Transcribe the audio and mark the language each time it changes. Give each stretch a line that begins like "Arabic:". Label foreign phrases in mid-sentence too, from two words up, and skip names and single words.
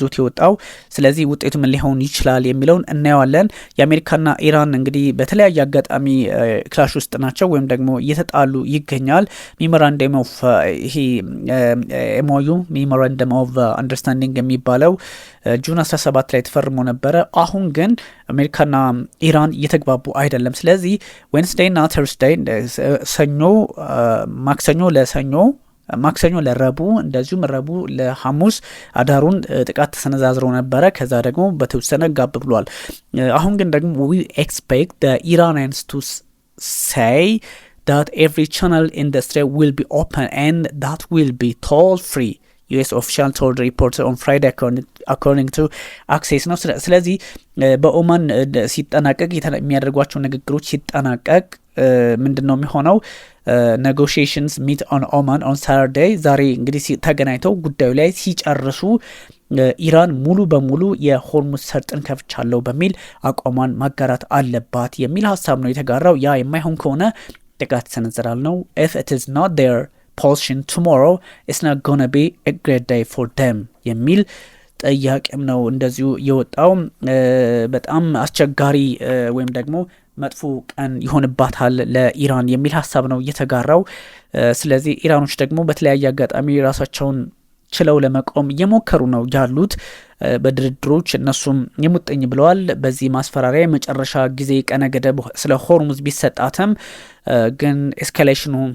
Amharic: ይዞት የወጣው። ስለዚህ ውጤቱ ምን ሊሆን ይችላል የሚለውን እናየዋለን። የአሜሪካና ኢራን እንግዲህ በተለያየ አጋጣሚ ክላሽ ውስጥ ናቸው ወይም ደግሞ እየተጣሉ ይገኛል።
English: memorandum of
Amharic: ይሄ
English: MOU memorandum of understanding
Amharic: የሚባለው ጁን 17 ላይ ተፈርሞ ነበረ። አሁን ግን አሜሪካና ኢራን እየተግባቡ አይደለም። ስለዚህ ዌንስዴይና ተርስዴይ ሰኞ ማክሰኞ ለረቡ እንደዚሁም ረቡ ለሐሙስ አዳሩን ጥቃት ተሰነዛዝረው ነበረ። ከዛ ደግሞ በተወሰነ ጋብ ብሏል። አሁን ግን ደግሞ
English: we expect the Iranians to say that every channel in the strait will be open and that will be toll free. US official told reporters on Friday according to access
Amharic: ነው። ስለዚህ በኦማን ሲጠናቀቅ የሚያደርጓቸው ንግግሮች ሲጠናቀቅ ምንድነው የሚሆነው?
English: negotiations meet on Oman on Saturday
Amharic: ዛሬ እንግዲህ ተገናኝተው ጉዳዩ ላይ ሲጨርሱ ኢራን ሙሉ በሙሉ የሆርሙዝ ሰርጥን ከፍቻለሁ በሚል አቋሟን ማጋራት አለባት የሚል ሀሳብ ነው የተጋራው። ያ የማይሆን ከሆነ ጥቃት ሰነዝራል ነው።
English: if it is not their position tomorrow it's not gonna be a great day for them
Amharic: የሚል ጥያቄም ነው እንደዚሁ የወጣው። በጣም አስቸጋሪ ወይም ደግሞ መጥፎ ቀን ይሆንባታል ለኢራን የሚል ሀሳብ ነው የተጋራው። ስለዚህ ኢራኖች ደግሞ በተለያየ አጋጣሚ ራሳቸውን ችለው ለመቆም እየሞከሩ ነው ያሉት። በድርድሮች እነሱም የሙጥኝ ብለዋል። በዚህ ማስፈራሪያ የመጨረሻ ጊዜ ቀነ ገደብ ስለ ሆርሙዝ ቢሰጣትም ግን ኤስካሌሽኑ